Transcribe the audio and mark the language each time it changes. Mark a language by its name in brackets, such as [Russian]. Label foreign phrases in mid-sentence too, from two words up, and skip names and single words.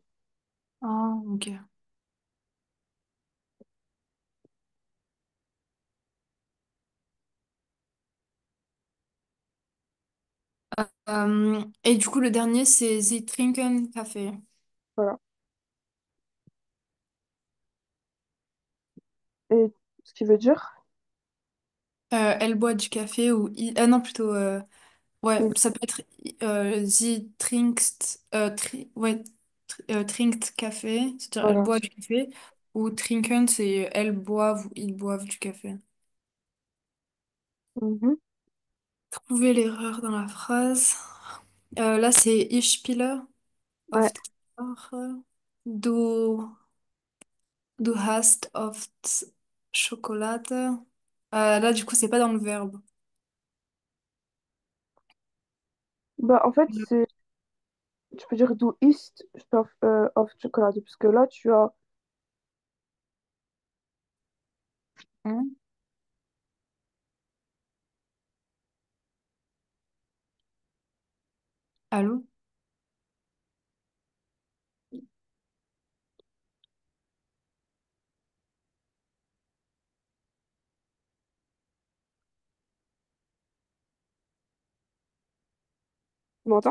[French] Ah, ok. Et du coup, le dernier, c'est [German] Sie trinken Kaffee. [French] Voilà. Et ce qui veut dire, Elle boit du café ou... Ah non, plutôt... ouais, il- ça peut être [German] Sie trinkst... [French] ouais, [German] trinkt Kaffee, [French] c'est-à-dire elle voilà. boit du café. Ou trinken, c'est elles boivent ou ils boivent du café. Mhm. Trouvez l'erreur dans la phrase. Là, c'est [German] Ich spiele [French] Ouais. [German] oft Sprache. Du, du hast oft Schokolade. [French] Là, du coup, c'est pas dans le verbe. Bah en fait, tu peux dire [German] du isst Stoff of Schokolade, [French] puisque là tu as, Hein. Allô? tu m'entends?